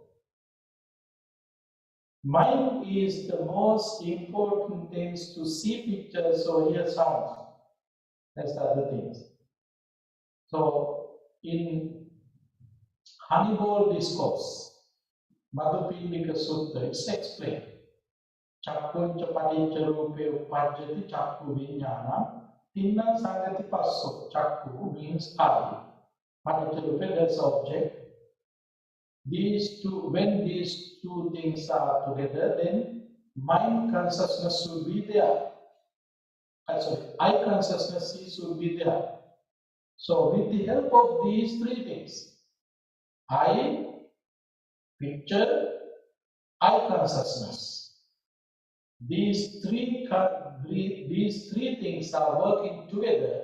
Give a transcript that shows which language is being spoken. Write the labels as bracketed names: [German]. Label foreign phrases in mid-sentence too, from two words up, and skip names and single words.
[English] Mind is the most important things to see pictures or hear sounds. That's the other things. So in Honeyball Discourse, Madhupindika Sutta, it's explained. [Pali] Chakkunca paticca rupe uppajjati chakku vijnana. Tinna sangati passo. Chakku [English] means eye. [Pali] Paticca rupe, [English] that's object. These two, when these two things are together, then mind consciousness will be there. Eye consciousness will be there. So with the help of these three things, eye, picture, eye consciousness, these three things are working together.